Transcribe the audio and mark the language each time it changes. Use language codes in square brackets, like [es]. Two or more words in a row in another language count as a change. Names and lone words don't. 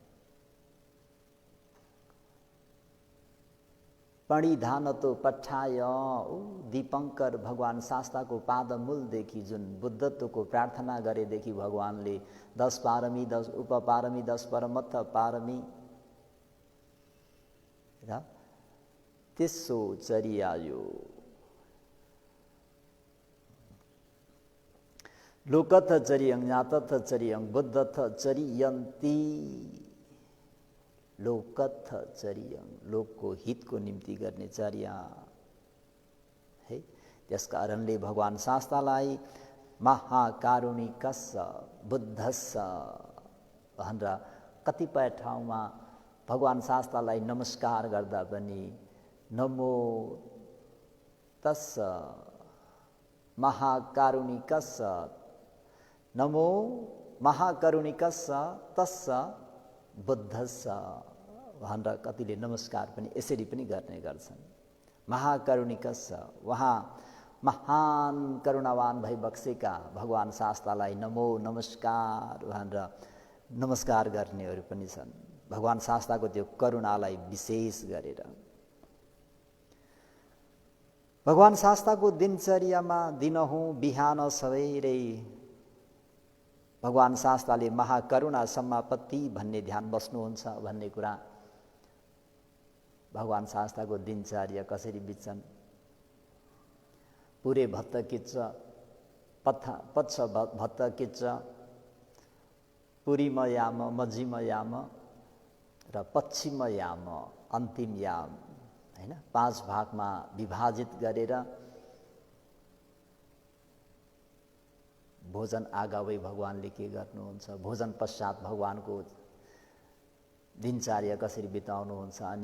[pi] पणिधानतो पठाय [ne] दीपङ्कर भगवान शास्ताको पादमूलदेखि जुन बुद्धत्वको प्रार्थना गरेदेखि भगवानले 10 पारमी 10 उपपारमी 10 परमत्थ पारमी र त्यसो चरिआयो। [pi] लोकथ चरियं ज्ञातथ चरियं बुद्धथ चरियन्ति। लोकथ चरियं, [ne] लोकको हितको निम्ति गर्ने चर्या है। त्यसकारणले भगवान शास्तालाई [pi] महाकारुणिकस्स बुद्धस्स [ne] भनेर कतिपय ठाउँमा भगवान शास्तालाई नमस्कार गर्दा पनि [pi] नमो तस्स महाकारुणिकस्स, नमो महाकरुणिकस्स तस्स बुद्धस्स [ne] भनेर कतिले नमस्कार पनि यसरी पनि गर्ने गर्छन्। महाकरुणिकस्स, उहाँ महान करुणावान भई बक्सेका भगवान शास्तालाई नमो नमस्कार भनेर नमस्कार गर्नेहरू पनि छन्। भगवान शास्ताको त्यो करुणालाई विशेष गरेर भगवान शास्ताको दिनचर्यामा दिनहुँ बिहान सबेरै भगवान शास्ताले महाकरुणा समापत्ति भन्ने ध्यान बस्नुहुन्छ भन्ने कुरा भगवान शास्ताको दिनचर्या कसरी बित्छन्। [pi] पुरे भत्त किच्च पच्छ भत्त किच्च पुरीम याम मझिम याम [ne] र पश्चिम याम अन्तिम याम हैन। 5 भागमा विभाजित गरेर भोजन आगावै भगवानले के गर्नुहुन्छ, भोजन पश्चात भगवानको दिनचर्या कसरी बिताउनुहुन्छ, अनि